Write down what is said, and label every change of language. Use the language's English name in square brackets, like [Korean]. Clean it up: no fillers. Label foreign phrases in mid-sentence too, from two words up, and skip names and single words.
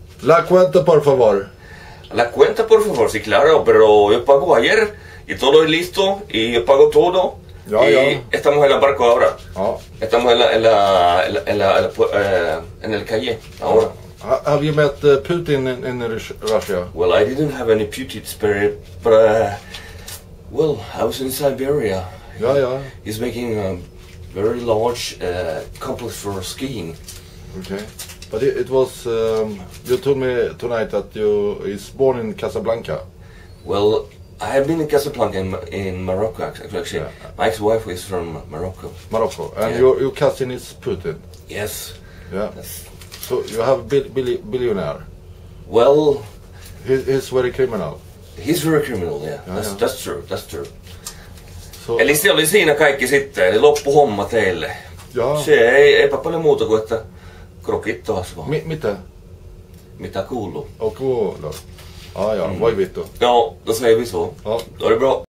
[Spanish] La cuenta, por favor. La cuenta, por favor, sí, claro, pero yo pago ayer y todo es listo y yo pago todo. Ya, y ya. estamos en el barco ahora. Ja. Estamos en el calle ahora. [English] Have you met Putin in Russia? Well, I didn't have any Putin spirit, but well, I was in Siberia. Ja, ja. He's making a very large complex for skiing. Okay. But it was, you told me tonight that you is born in Casablanca. Well, I have been in Casablanca in Morocco, actually. Yeah. My ex-wife is from Morocco. Morocco. And Yeah. your cousin is Putin. Yes. Yeah. That's, So you have billionaire. well, He's very criminal. he's very criminal, yeah. Yeah, yeah. That's true, that's true. So, [Finnish] Eli se oli siinä kaikki sitten, eli loppuhomma teille. ja. Se eipä paljon muuta kuin, että krokit taas vaan. Mitä? Mitä kuuluu? [Swedish] Och då. [Finnish] Ah, ja. Voi vittu. [Swedish] Ja, då säger vi så. Ja. Då är det bra.